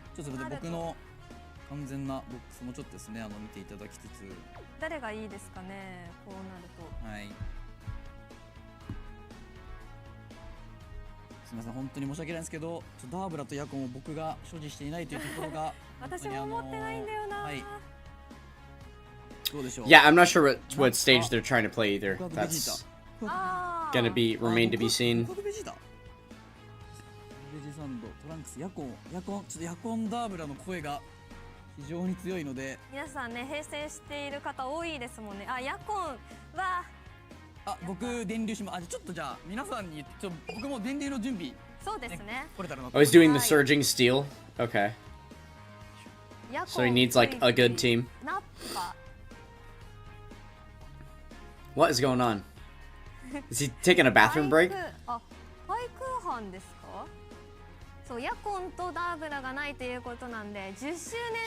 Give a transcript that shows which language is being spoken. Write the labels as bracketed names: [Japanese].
[Japanese] ちょっと僕の完全なボックスもちょっとですね、見ていただきつつ。誰がいいですかね。こうなると。はい。すみません、本当に申し訳ないんですけど、ダーブラとヤコンを僕が所持していないというところが私も持ってないんだよな。はい。どうでしょう。 [English] Yeah, I'm not sure what stage they're trying to play either. That's gonna remain to be seen. [Japanese] ベジサンド、トランクス、ヤコン、ちょっとヤコンダーブラの声が非常に強いので。皆さんね、並走している方多いですもんね。あ、ヤコンは。あ、僕電流します。ちょっとじゃあ皆さんに僕も電流の準備。そうですね。 [English] Oh, he's doing the surging steel. Okay. So he needs like a good team. What is going on? Is he taking a bathroom break? [Japanese] あ、廃空班ですか？そう、ヤコンとダーブラがないということなんで、10周年。